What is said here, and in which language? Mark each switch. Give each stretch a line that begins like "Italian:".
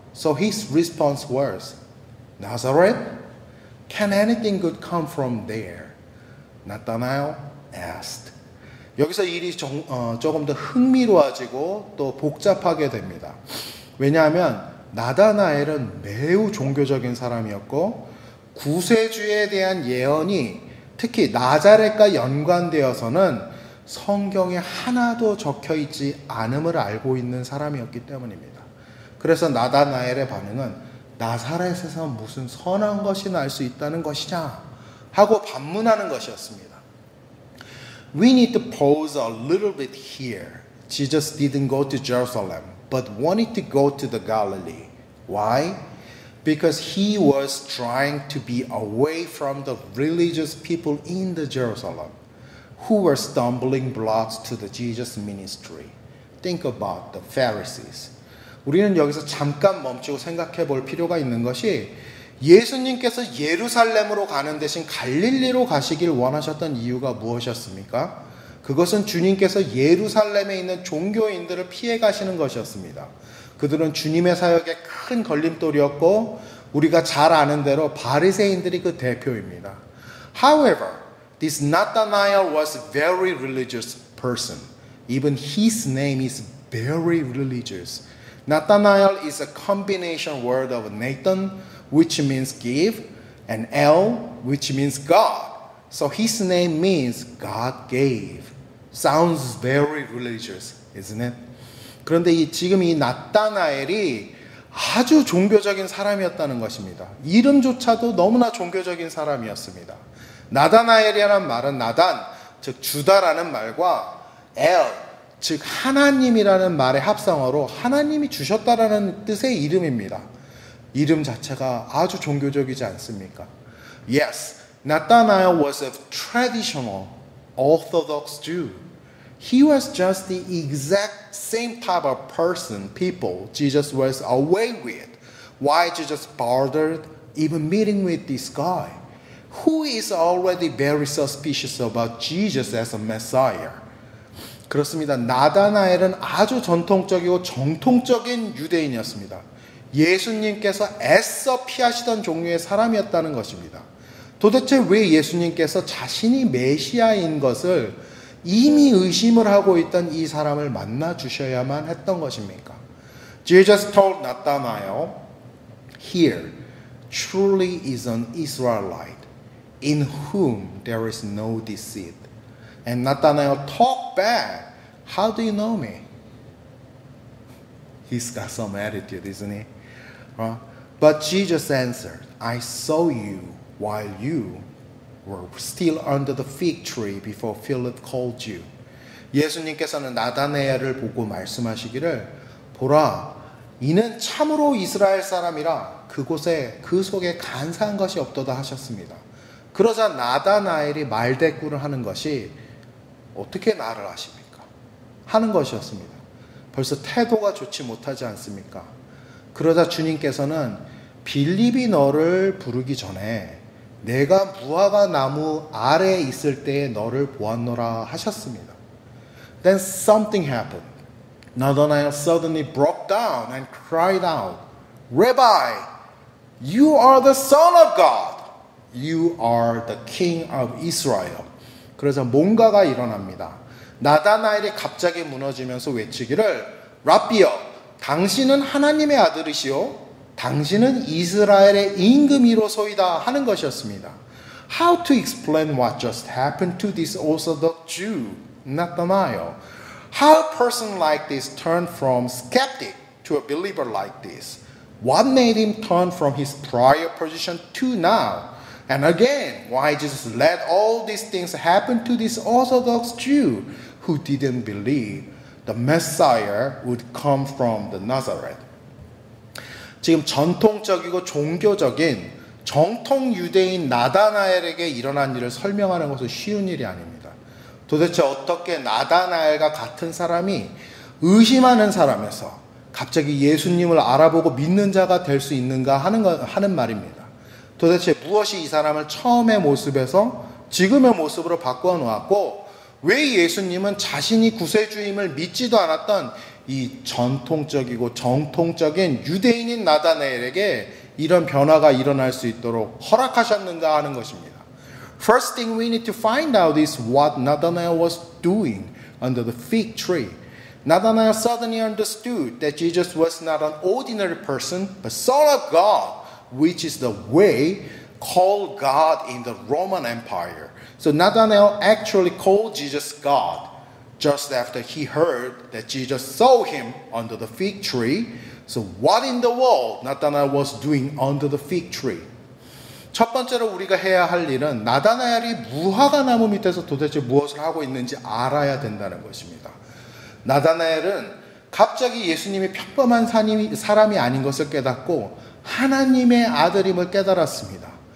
English: So his response was, Nazareth? Can anything good come from there? Nathanael asked.
Korean: 여기서 일이 조금 더 흥미로워지고 또 복잡하게 됩니다. 왜냐하면 나다나엘은 매우 종교적인 사람이었고 구세주에 대한 예언이 특히 나자렛과 연관되어서는 성경에 하나도 적혀 있지 않음을 알고 있는 사람이었기 때문입니다. 그래서 나다나엘의 반응은 나사렛에서 무슨 선한 것이 날 수 있다는 것이냐 하고 반문하는 것이었습니다.
English: We need to pause a little bit here. Jesus didn't go to Jerusalem, but wanted to go to the Galilee. Why? Because he was trying to be away from the religious people in the Jerusalem who were stumbling blocks to the Jesus ministry. Think about the Pharisees.
Korean: 우리는 여기서 잠깐 멈추고 생각해 볼 필요가 있는 것이 예수님께서 예루살렘으로 가는 대신 갈릴리로 가시길 원하셨던 이유가 무엇이었습니까? 그것은 주님께서 예루살렘에 있는 종교인들을 피해 가시는 것이었습니다. 그들은 주님의 사역에 큰 걸림돌이었고 우리가 잘 아는 대로 바리새인들이 그 대표입니다.
English: However, this Nathanael was a very religious person. Even his name is very religious. Nathanael is a combination word of Nathan, which means give, and El, which means God. So his name means God gave. Sounds very religious, isn't it?
Korean: 그런데 지금 이 나타나엘이 아주 종교적인 사람이었다는 것입니다. 이름조차도 너무나 종교적인 사람이었습니다. 나다나엘이라는 말은 나단, 즉 주다라는 말과 엘, 즉 하나님이라는 말의 합성어로 하나님이 주셨다라는 뜻의 이름입니다. 이름 자체가 아주 종교적이지 않습니까?
English: Yes, Nathanael was a traditional Orthodox Jew. He was just the exact same type of people Jesus was away with. Why Jesus bothered even meeting with this guy, who is already very suspicious about Jesus as a Messiah?
Korean: 그렇습니다. 나다나엘은 아주 전통적이고 정통적인 유대인이었습니다. 예수님께서 애써 피하시던 종류의 사람이었다는 것입니다. 도대체 왜 예수님께서 자신이 메시아인 것을 이미 의심을 하고 있던 이 사람을 만나 주셔야만 했던 것입니까?
English: Jesus told Nathanael, "Here truly is an Israelite in whom there is no deceit." And Nathanael talked back, "How do you know me?" He's got some attitude, isn't he? But Jesus answered, "I saw you while you were still under the fig tree before Philip called you."
Korean: 예수님께서는 나다나엘을 보고 말씀하시기를, 보라, 이는 참으로 이스라엘 사람이라 그곳에 그 속에 간사한 것이 없도다 하셨습니다. 그러자 나다나엘이 말대꾸를 하는 것이 어떻게 나를 아십니까? 하는 것이었습니다. 벌써 태도가 좋지 못하지 않습니까? 그러자 주님께서는 빌립이 너를 부르기 전에 내가 무화과 나무 아래에 있을 때에 너를 보았노라 하셨습니다.
English: Then something happened. Nathanael suddenly broke down and cried out, "Rabbi, you are the Son of God. You are the King of Israel."
Korean: 그래서 뭔가가 일어납니다. 나다나엘이 갑자기 무너지면서 외치기를, 라비여, 당신은 하나님의 아들이시오. 당신은 이스라엘의 임금이로소이다 하는 것이었습니다.
English: How to explain what just happened to this Orthodox Jew, Nathanael? How a person like this turned from skeptic to a believer like this? What made him turn from his prior position to now? And again, why Jesus let all these things happen to this Orthodox Jew who didn't believe the Messiah would come from the Nazareth?
Korean: 지금 전통적이고 종교적인 정통 유대인 나다나엘에게 일어난 일을 설명하는 것은 쉬운 일이 아닙니다. 도대체 어떻게 나다나엘과 같은 사람이 의심하는 사람에서 갑자기 예수님을 알아보고 믿는 자가 될 수 있는가 하는 말입니다. 도대체 무엇이 이 사람을 처음의 모습에서 지금의 모습으로 바꾸어 놓았고, 왜 예수님은 자신이 구세주임을 믿지도 않았던 이 전통적이고 정통적인 유대인인 나다나엘에게 이런 변화가 일어날 수 있도록 허락하셨는가 하는 것입니다.
English: First thing we need to find out is what Nathanael was doing under the fig tree. Nathanael suddenly understood that Jesus was not an ordinary person, but Son of God, which is the way called God in the Roman Empire. So Nathanael actually called Jesus God just after he heard that Jesus saw him under the fig tree. So what in the world Nathanael was doing under the fig tree?
Korean: 첫 번째로 우리가 해야 할 일은 나다나엘이 무화과 나무 밑에서 도대체 무엇을 하고 있는지 알아야 된다는 것입니다. 나다나엘은 갑자기 예수님이 평범한 사람이 아닌 것을 깨닫고 하나님의 아들임을 깨달았습니다.